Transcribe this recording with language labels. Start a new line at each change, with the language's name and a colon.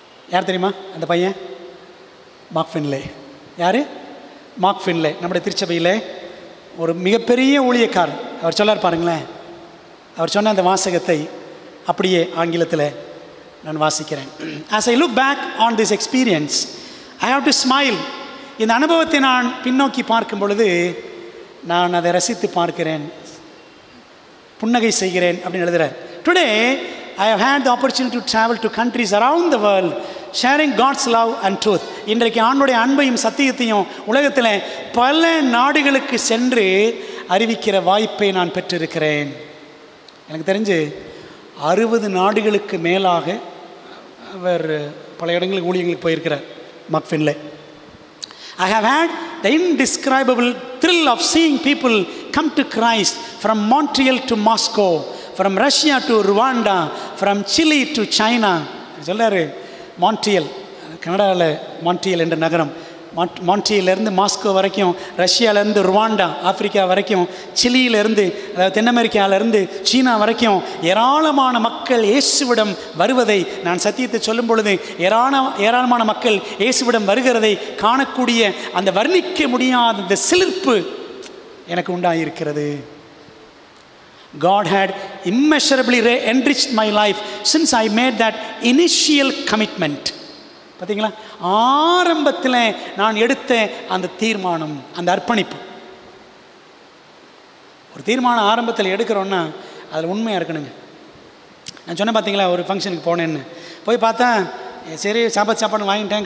Tamil: யார் தெரியுமா அந்த பையன்? Mark Finlay. யார்? Mark Finlay. நம்முடைய திருச்சபையில் ஒரு மிகப்பெரிய ஊழியக்காரர். அவர் சொல்லார் பாருங்களேன். அவர் சொன்ன அந்த வாசகத்தை அப்படியே ஆங்கிலத்தில் நான் வாசிக்கிறேன்.
English: As I look back on this experience, I have to smile.
Tamil: இந்த அனுபவத்தை நான் பின்னோக்கி பார்க்கும் பொழுது நான் அதை ரசித்து பார்க்கிறேன், புன்னகை செய்கிறேன் அப்படின்னு எழுதுகிறார்.
English: Today I have had the opportunity to travel to countries around the world sharing God's love and truth.
Tamil: இன்றைக்கு ஆண்டவருடைய அன்பையும் சத்தியத்தையும் உலகத்தில் பல நாடுகளுக்கு சென்று அறிவிக்கிற வாய்ப்பை நான் பெற்றிருக்கிறேன். எனக்கு தெரிஞ்சு 60 நாடுகளுக்கு மேலாக அவர் பல இடங்களுக்கு ஊழியங்களுக்கு போயிருக்கிறார் mark Finlay.
English: I have had the indescribable thrill of seeing people come to Christ from Montreal to Moscow, from Russia to Rwanda, from Chile to China.
Tamil: சொல்றாரு மான்ட்ரியல், கனடாவில் மான்ட்ரியல் என்ற நகரம், மான்ட்ரியலிருந்து மாஸ்கோ வரைக்கும், ரஷ்யாவிலேருந்து ருவாண்டா ஆப்பிரிக்கா வரைக்கும், சிலியிலேருந்து அதாவது தென் அமெரிக்காவிலேருந்து சீனா வரைக்கும் ஏராளமான மக்கள் இயேசுவிடம் வருவதை நான் சத்தியத்தை சொல்லும் பொழுது ஏராளமான மக்கள் இயேசுவிடம் வருகிறதை காணக்கூடிய அந்த வர்ணிக்க முடியாத இந்த சிலிர்ப்பு எனக்கு உண்டாயிருக்கிறது.
English: God had immeasurably enriched my life since I made that initial commitment.
Tamil: பார்த்தீங்களா, ஆரம்பத்தில் நான் எடுத்த அந்த தீர்மானம், அந்த அர்ப்பணிப்பு. ஒரு தீர்மானம் ஆரம்பத்தில் எடுக்கிறோன்னா அதில் உண்மையாக இருக்கணுங்க. நான் சொன்னேன் பார்த்தீங்களா, ஒரு ஃபங்க்ஷனுக்கு போனேன்னு போய் பார்த்தா சரி சாப்பாடு வாங்கிட்டேன்.